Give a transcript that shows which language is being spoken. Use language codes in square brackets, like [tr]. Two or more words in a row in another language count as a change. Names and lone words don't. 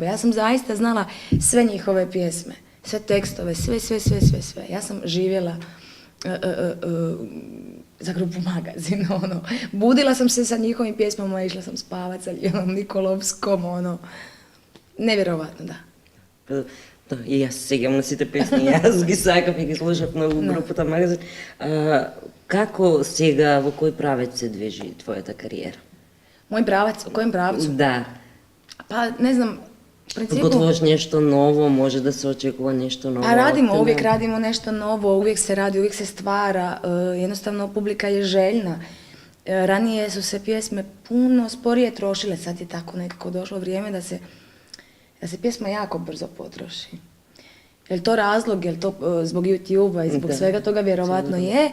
[hr] Ja sam zaista znala sve njihove pjesme. Sve tekstove, sve. Ja sam živjela za grupu Magazin, Budila sam se sa njihovim pjesmama, išla sam spavat sa Ljenom Nikolovskom, Nevjerovatno, da. [mk] Да, и јас сегам на сите песни, јас ги сакам и ги слушав на групата Магазин. Како сега, во кој правец се движи твојата кариера? [hr] Moj pravac, u kojem pravcu? [mk] Да. [hr] Pa ne znam, u principu... [mk] Готвуваш нешто ново, може да се очекува нешто ново? [hr] Uvijek radimo nešto novo, uvijek se radi, uvijek se stvara, jednostavno publika je željna. Ranije su se pjesme puno sporije trošile, sad je tako nekako došlo vrijeme da se pjesma jako brzo potroši. Je li to razlog, je li to zbog YouTube-a i zbog svega toga vjerovatno je.